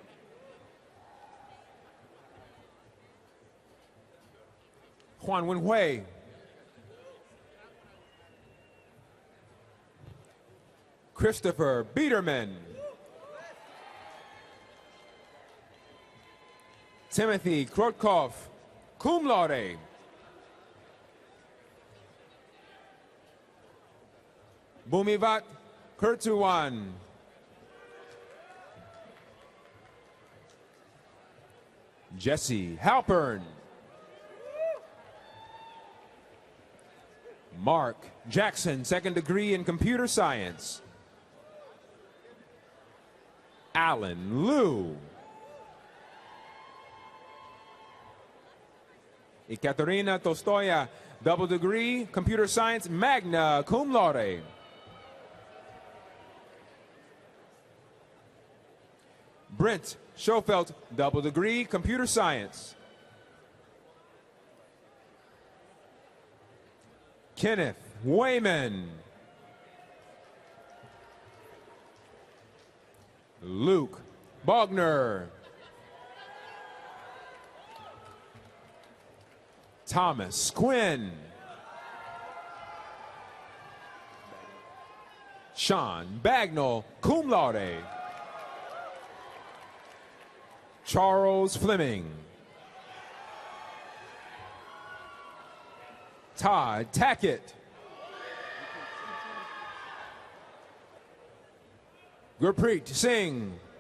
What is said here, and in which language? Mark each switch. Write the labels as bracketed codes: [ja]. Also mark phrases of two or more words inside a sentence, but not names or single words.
[en] Juan Wenhui. Christopher Biederman. Timothy Krotkov, [la] cum laude. [en] Bhumivat Kurtuwan. Jesse Halpern. Mark Jackson, second degree in computer science. Alan Liu. Ekaterina Tostoya, double degree, computer science, [la] magna cum laude. [en] Brent Schofelt, double degree, computer science. Kenneth Wayman. Luke Bogner. Thomas Quinn. Sean Bagnall, [la] cum laude. [en] Charles Fleming. Todd Tackett. Gurpreet Singh.